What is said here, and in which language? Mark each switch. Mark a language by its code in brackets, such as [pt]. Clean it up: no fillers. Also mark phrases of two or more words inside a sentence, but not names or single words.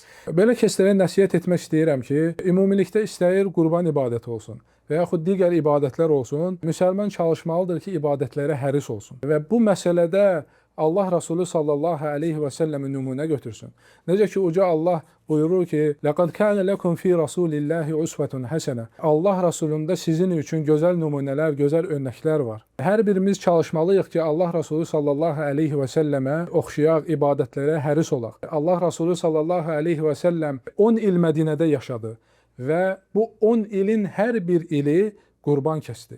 [az] Belə kəslərə nəsihət etmək istəyirəm ki, ümumilikdə istəyir qurban ibadəti olsun və yaxud digər ibadətlər olsun, müsəlman çalışmalıdır ki, ibadətlərə həris olsun. Və bu məsələdə Allah Resulü [ar] صلى الله عليه وسلم [az] nümunə götürsün. Necə ki, uca Allah buyurur ki, [ar] لَقَدْ كَانَ لَكُمْ فِي رَسُولِ اللّٰهِ عُسْوَةٌ حَسَنَةٌ. [az] Allah Resulündə sizin üçün gözəl nümunələr, gözəl örnəklər var. Hər birimiz çalışmalıyıq ki, Allah Resulü [ar] صلى الله عليه وسلم [az] oxşayaq, ibadətlərə həris olaq. Allah Resulü [ar] صلى الله عليه وسلم [az] 10 il Mədinədə yaşadı və bu 10 ilin hər bir ili qurban kəsdi.